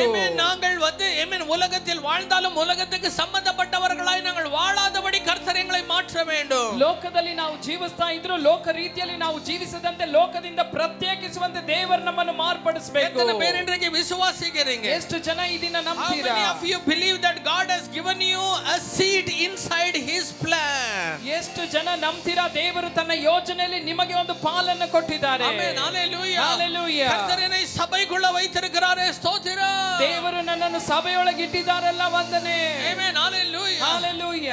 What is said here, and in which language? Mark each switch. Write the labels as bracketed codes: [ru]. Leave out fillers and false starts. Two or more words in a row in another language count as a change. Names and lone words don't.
[ta] நாங்கள் உலகத்தில் வாழ்ந்தாலும் உலகத்துக்கு சம்பந்தப்பட்டவர்களாய் நாங்கள் வாழாதபடி கர்த்தர் எங்களை மாற்ற வேண்டும். [kn] ಲೋಕದಲ್ಲಿ ನಾವು ಜೀವಿಸ್ತಾ ಇದ್ರು ಲೋಕ ರೀತಿಯಲ್ಲಿ ನಾವು ಜೀವಿಸದಂತೆ ಲೋಕದಿಂದ ಪ್ರತ್ಯೇಕಿಸುವಂತೆ ದೇವರು ನಮ್ಮನ್ನು ಮಾರ್ಪಡಿಸಬೇಕು. [ta] எத்தனை பேர் இன்றைக்கு விசுவாசிக்கிறீங்க? [kn] ಎಷ್ಟು ಜನ ಈ ದಿನ ನಂಬ್ತೀರಾ? [en] How many of you believe that God has given you a seat inside his plan? [kn] ಎಷ್ಟು ಜನ ನಂಬ್ತೀರಾ ದೇವರು ತನ್ನ ಯೋಜನೆಯಲ್ಲಿ ನಿಮಗೆ ಒಂದು ಪಾಲನ್ನು ಕೊಟ್ಟಿದ್ದಾರೆ? ಆಮೆನ್. ಹalleluya. ಹalleluya. [ta] ಕರ್ತರ್ என்னை சபைக்குள்ள வைத்திருக்கிறாரே, ஸ்தோத்திரம். [kn] ದೇವರು ನನ್ನನ್ನು ಸಭೆಯೊಳಗೆ ಇಟ್ಟಿದ್ದಾರಲ್ಲ, ವಂದನೆ. ಆಮೆನ್. ಹalleluya. ಹalleluya.